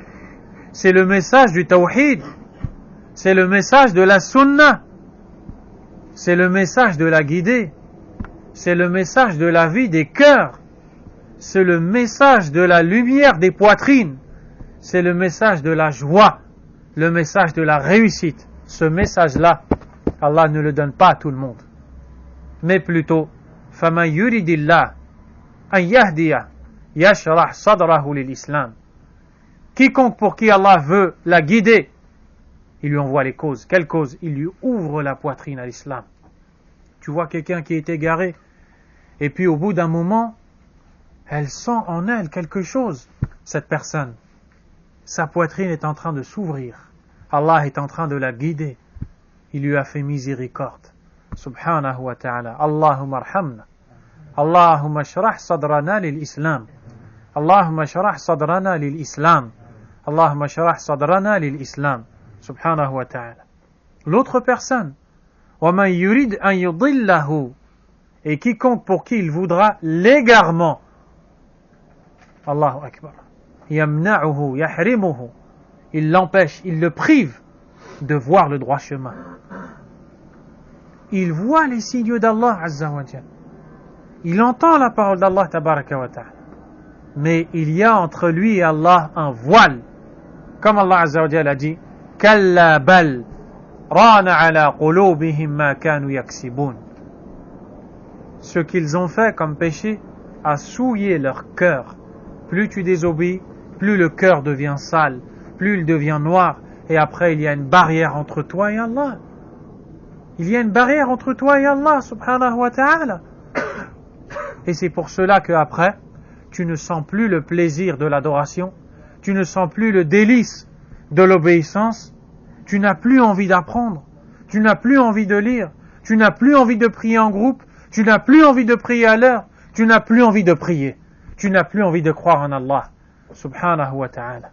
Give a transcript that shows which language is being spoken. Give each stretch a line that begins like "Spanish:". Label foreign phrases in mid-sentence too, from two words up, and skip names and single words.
French: C'est le message du tawhid, c'est le message de la sunnah, c'est le message de la guidée, c'est le message de la vie des cœurs, c'est le message de la lumière des poitrines, c'est le message de la joie, le message de la réussite. Ce message-là, Allah ne le donne pas à tout le monde, mais plutôt
Arabic: فَمَنْ يُرِدِ اللَّهُ أَنْ يَهْدِيَهُ يَشْرَحْ صَدْرَهُ لِلْإِسْلَامِ.
French: Quiconque pour qui Allah veut la guider, il lui envoie les causes. Quelles causes? Il lui ouvre la poitrine à l'islam. Tu vois quelqu'un qui est égaré, et puis au bout d'un moment, elle sent en elle quelque chose, cette personne. Sa poitrine est en train de s'ouvrir. Allah est en train de la guider. Il lui a fait miséricorde.
Arabic: سبحانه وتعالى. اللهم ارحمنا. اللهم اشرح صدرنا للإسلام. اللهم اشرح صدرنا للإسلام. اللهم اشرح صدرنا للإسلام. سبحانه وتعالى.
French: L'autre personne.
Arabic: ومن يرد أن يضله.
French: Et quiconque pour qui il voudra l'égarement.
Arabic: الله أكبر. يمنعه، يحرمه.
French: Il l'empêche, il le prive de voir le droit chemin. Il voit les signes d'Allah
Arabic: عز وجل.
French: Il entend la parole d'Allah
Arabic: تبارك وتعالى.
French: Mais il y a entre lui et Allah un voile. Comme Allah
Arabic: عز وجل
French: a dit,
Arabic: كلا بل ران على قلوبهم ما كانوا يكسبون.
French: Ce qu'ils ont fait comme péché a souillé leur cœur. Plus tu désobéis, plus le cœur devient sale, plus il devient noir, et après il y a une barrière entre toi et Allah. Il y a une barrière entre toi et Allah,
Arabic: سبحانه وتعالى.
French: Et c'est pour cela qu'après, tu ne sens plus le plaisir de l'adoration, tu ne sens plus le délice de l'obéissance, tu n'as plus envie d'apprendre, tu n'as plus envie de lire, tu n'as plus envie de prier en groupe, tu n'as plus envie de prier à l'heure, tu n'as plus envie de prier, tu n'as plus envie de croire en Allah,
Arabic: سبحانه وتعالى.